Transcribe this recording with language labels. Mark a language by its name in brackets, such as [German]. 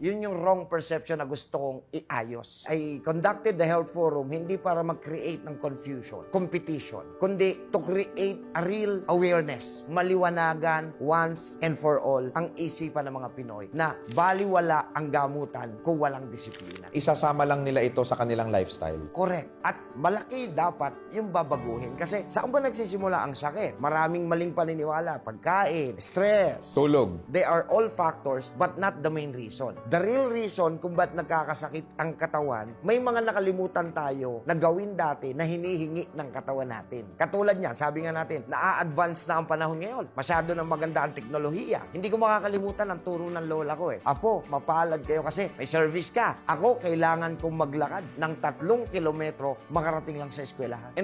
[Filipino] Yun yung [English] wrong perception [Filipino] na gusto kong iayos. [English] I conducted the Health Forum [Filipino] hindi para mag-create ng confusion, competition, kundi [English] to create a real awareness, [Filipino] maliwanagan [English] once and for all [Filipino] ang isipan ng mga Pinoy na baliwala ang gamutan kung walang disiplina. Isasama lang nila ito sa kanilang lifestyle. Correct. At malaki dapat yung babaguhin. Kasi saan ba nagsisimula ang sakit? Maraming maling paniniwala. Pagkain, stress. Tulog. [English] They are all factors but not the main reason. The real reason [Filipino] kung ba't nagkakasakit ang katawan, may mga nakalimutan tayo na gawin dati na hinihingi ng katawan natin. Katulad niyan, sabi nga natin, na-advance na ang panahon ngayon. Masyado ng maganda ang teknolohiya. Hindi ko makakalimutan ang turo ng lola ko eh. Apo, mapalad kayo kasi may service ka. Ako, kailangan kong maglakad ng 3 kilometro makarating lang sa eskwelahan.